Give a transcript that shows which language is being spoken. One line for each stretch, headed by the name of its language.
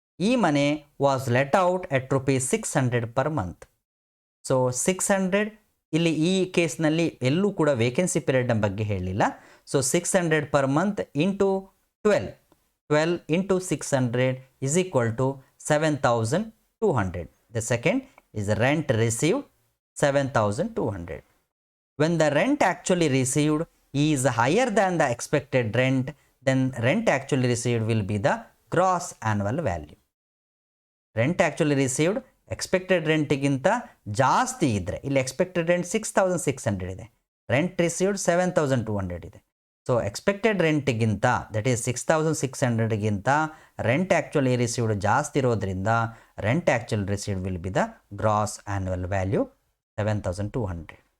English: ಈ ಮನೆ was let out at ₹600 per month.
Kannada: So 600 ಇಲ್ಲಿ ಈ ಕೇಸ್ನಲ್ಲಿ ಎಲ್ಲೂ ಕೂಡ ವೇಕೆನ್ಸಿ ಪೀರಿಯಡ್ನ ಬಗ್ಗೆ ಹೇಳಿಲ್ಲ.
English: So 600 per month into 12 into 600 is equal to 7,200. The second is rent received 7,200. When the rent actually received is higher than the expected rent, then rent actually received will be the gross annual value. Rent actually received
Kannada: expected ರೆಂಟಿಗಿಂತ ಜಾಸ್ತಿ ಇದ್ದರೆ, ಇಲ್ಲಿ expected rent 6,600 ಇದೆ, rent received 7,200 ಇದೆ. So expected ರೆಂಟಿಗಿಂತ, that is 6,600ಗಿಂತ
English: rent actually received ಜಾಸ್ತಿ ಇರೋದ್ರಿಂದ rent actually received will be the gross annual value
Kannada: 7,200.